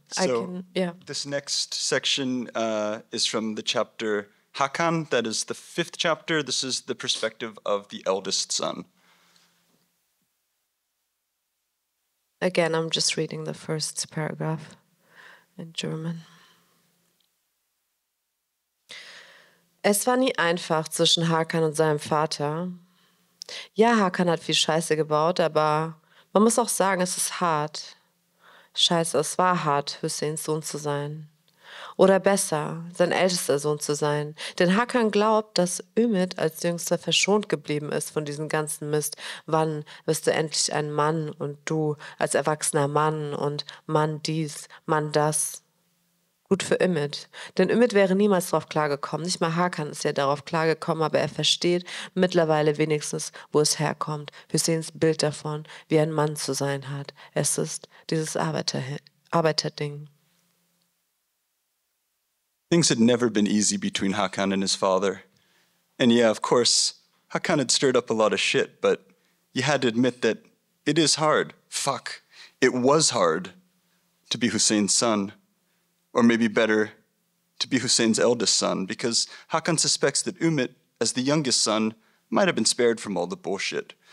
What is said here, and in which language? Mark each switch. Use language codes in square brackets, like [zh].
[en] So this next section is from the chapter Hakan. That is the 5th chapter. This is the perspective of the eldest son. Again, I'm just reading the first paragraph in German. [de] Es war nie einfach zwischen Hakan und seinem Vater. Ja, Hakan hat viel Scheiße gebaut, aber man muss auch sagen, es ist hart. Scheiße, es war hart, Hüseyins Sohn zu sein. Oder besser, sein ältester Sohn zu sein. Denn Hakan glaubt, dass Ümit als Jüngster verschont geblieben ist von diesem ganzen Mist. Wann wirst du endlich ein Mann und du als erwachsener Mann und Mann dies, Mann das. Gut für Ümit. Denn Ümit wäre niemals darauf klargekommen. Nicht mal Hakan ist ja darauf klargekommen, aber er versteht mittlerweile wenigstens, wo es herkommt. Hüseyins Bild davon, wie ein Mann zu sein hat. Es ist dieses Arbeiterding. [en] Things had never been easy between Hakan and his father. And yeah, of course, Hakan had stirred up a lot of shit, but you had to admit that it is hard. Fuck. It was hard to be Hüseyin's son. Or maybe better, to be Hüseyin's eldest son, because Hakan suspects that Ümit, as the youngest son, might have been spared from all the bullshit.